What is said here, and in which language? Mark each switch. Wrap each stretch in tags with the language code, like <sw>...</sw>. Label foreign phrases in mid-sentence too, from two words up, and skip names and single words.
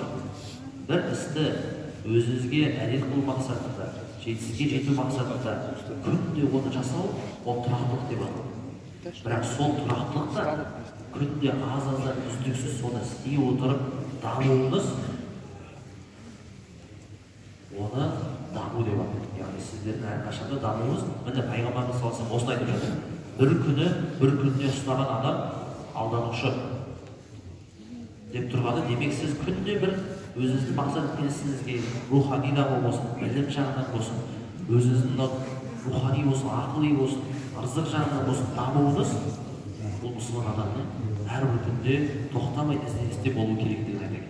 <kk>Бір істі өзіңізге әдет қылу мақсатында, жетістікке жету мақсатында күнде оны жасау, ол тұрақтылық деп аталады. Бірақ сол тұрақтылықта күнде аз-аздан үздіксіз соны істей отырып дамуыңыз, оны даму деп аталады. Яғни сіздердің әрқашанда дамуыңыз, міне пайғамбарымыз</kk> <ar>صلى الله عليه وسلم</ar> <kk>осыны айтып жатыр. Бір күніне ұстаған адам алданушы деп тұрғаны, демек сіз күнде бір өзіңіздің мақсат ісіңізге рухани даму болсын, білім жағынан болсын, өзіңіздің рухани болсын, ақыли болсын, ырзық жағынан болсын дамуыңыз, бұл мұсылман адамның әрбір күнде тоқтамай ізденісте болу керектігін айтады.</kk>